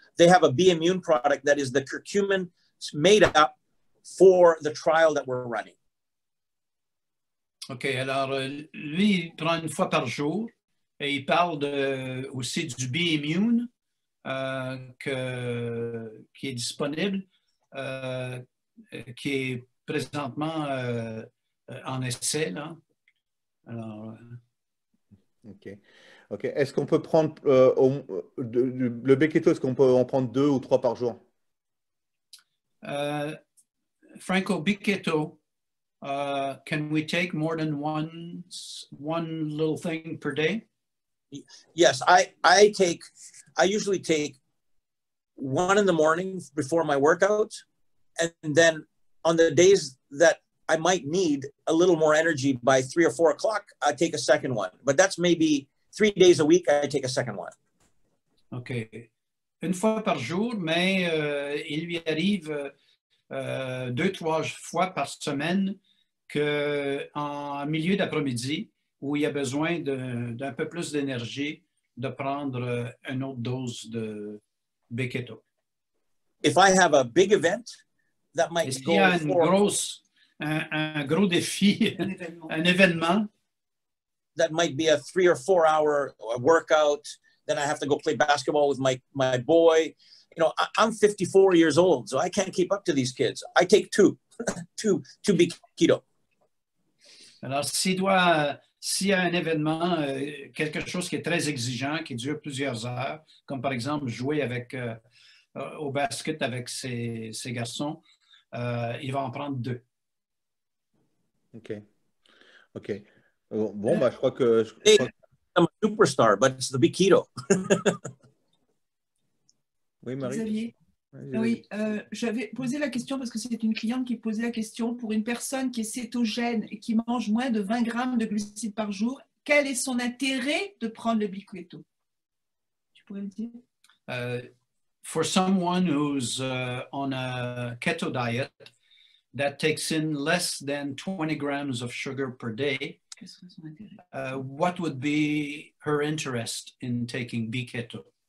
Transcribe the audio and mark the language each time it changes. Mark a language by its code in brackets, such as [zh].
[en] They have a B Immune product that is the curcumin made up for the trial that we're running. [fr] OK, alors lui, il prend une fois par jour et il parle aussi du B-immune qui est disponible, qui est présentement en essai, là. Alors, OK. OK. Est-ce qu'on peut prendre le B-keto, est-ce qu'on peut en prendre 2 ou 3 par jour? [en] Franco, B-keto, can we take more than one little thing per day? Yes, I usually take one in the morning before my workout, and then on the days that I might need a little more energy by 3 or 4 o'clock, I take a second one. But that's maybe 3 days a week, I take a second one. OK. [fr] Une fois par jour, mais il lui arrive 2-3 fois par semaine qu'en milieu d'après-midi, où il y a besoin d'un peu plus d'énergie, de prendre une autre dose de B-keto. [en] If I have a big event, that [fr] Et [en] might [fr] s'il [en] go [fr] y a un gros défi, un événement, [en] that might be a 3 or 4 hour workout. Then I have to go play basketball with my boy. You know, I'm 54 years old, so I can't keep up to these kids. I take two B-keto. [fr] alors s'il y a un événement, quelque chose qui est très exigeant, qui dure plusieurs heures, comme par exemple jouer au basket avec ses garçons, il va en prendre 2. OK. OK. Bon, bah, je crois que... [en] I'm a superstar, but it's the B-keto. [fr] Oui, Marie? Xavier, oui, j'avais posé la question parce que c'est une cliente qui posait la question pour une personne qui est cétogène et qui mange moins de 20 grammes de glucides par jour. Quel est son intérêt de prendre le B-keto? Tu pourrais me dire? [en] For someone who's on a keto diet that takes in less than 20 grams of sugar per day, what would be her interest in taking B-keto?